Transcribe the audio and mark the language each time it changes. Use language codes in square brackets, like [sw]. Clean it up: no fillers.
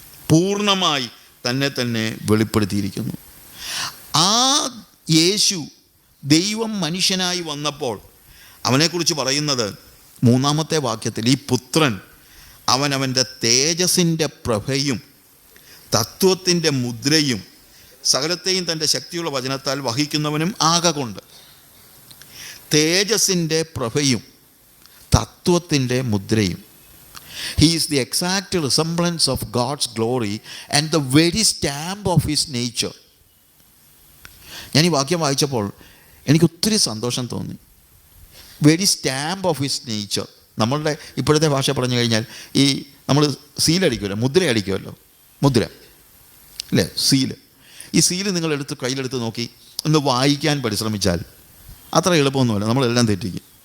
[ml] പൂർണ്ണമായി തന്നെ വെളിപ്പെടുത്തിയിരിക്കുന്നു. ആ യേശു ദൈവം മനുഷ്യനായി വന്നപ്പോൾ അവനെക്കുറിച്ച് പറയുന്നത് 3-ാമത്തെ വാക്യത്തിൽ, ഈ പുത്രൻ അവൻ്റെ തേജസ്സിൻ്റെ പ്രഭയും തത്വത്തിൻ്റെ മുദ്രയും സകലത്തെയും തൻ്റെ ശക്തിയുള്ള വചനത്താൽ വഹിക്കുന്നവനും ആകൊണ്ട്. തേജസ്സിൻ്റെ പ്രഭയും തത്വത്തിൻ്റെ മുദ്രയും. [en] He is the exact resemblance of God's glory and the very stamp of His nature. [ml] ഞാൻ ഈ വാക്യം വായിച്ചപ്പോൾ എനിക്ക് ഒത്തിരി സന്തോഷം തോന്നി. [en] Very stamp of his nature. [ml] നമ്മളുടെ ഇപ്പോഴത്തെ ഭാഷ പറഞ്ഞു കഴിഞ്ഞാൽ ഈ നമ്മൾ സീലടിക്കുമല്ലോ, മുദ്ര അടിക്കുമല്ലോ, മുദ്ര അല്ലേ, സീല്. ഈ സീല് നിങ്ങളെടുത്ത് കയ്യിലെടുത്ത് നോക്കി ഒന്ന് വായിക്കാൻ പരിശ്രമിച്ചാൽ അത്ര എളുപ്പമൊന്നുമല്ല, നമ്മളെല്ലാം തെറ്റിക്കും.